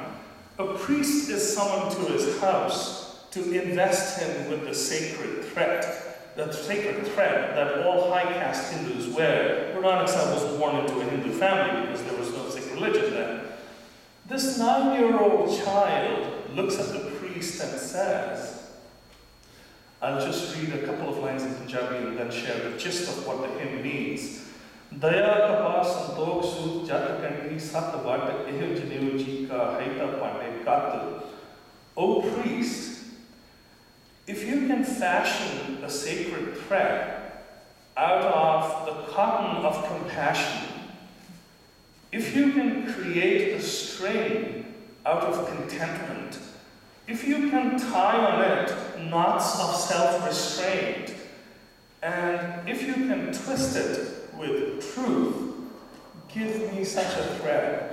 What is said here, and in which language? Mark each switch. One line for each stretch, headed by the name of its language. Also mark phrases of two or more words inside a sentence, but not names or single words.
English: A priest is summoned to his house to invest him with the sacred thread that all high caste Hindus wear. Guru Nanak Sahib was born into a Hindu family because there was no Sikh religion then. This 9-year-old child looks at the priest and says, I'll just read a couple of lines in Punjabi and then share the gist of what the hymn means.
Punjabi: ਦਇਆ ਕਪਾਹ ਸੰਤੋਖੁ ਸੂਤੁ ਜਤੁ ਗੰਢੀ ਸਤੁ ਵਟੁ ਏਹੁ ਜਨੇਊ ਜੀਅ ਕਾ ਹਈ ਤ ਪਾਡੇ ਘਤੁ.
English: O priest, if you can fashion a sacred thread out of the cotton of compassion, if you can create a string out of contentment, if you can tie on it knots of self-restraint, and if you can twist it with truth, give me such a thread.